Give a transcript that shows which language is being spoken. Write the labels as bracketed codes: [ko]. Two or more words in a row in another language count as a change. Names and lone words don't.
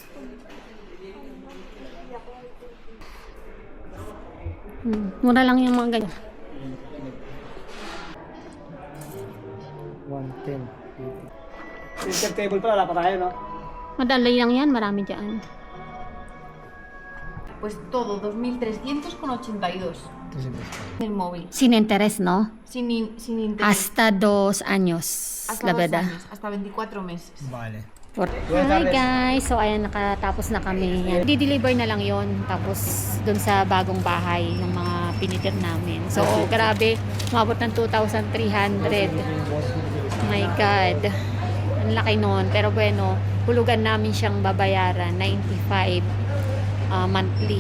[tl] Mura lang yung mga ganyan. 110. [en] Center table [tl] pala, wala pa tayo, no? Madali lang yan, marami dyan. [es] Pues todo, 2.300,82 el móvil. Sin interest, no? Sin interés. Hasta 2 años, Hasta la 2 verdad. años, hasta 24 meses. Vale. [en] Hi guys! [tl] So ayan, nakatapos na kami. Yan. Di-deliver na lang yon. Tapos dun sa bagong bahay ng mga pinitir namin. So grabe, umabot ng 2,300. [en] Oh my God. [tl] Ang laki nun. [es] Pero bueno, [tl] hulugan namin siyang babayaran. 95 monthly.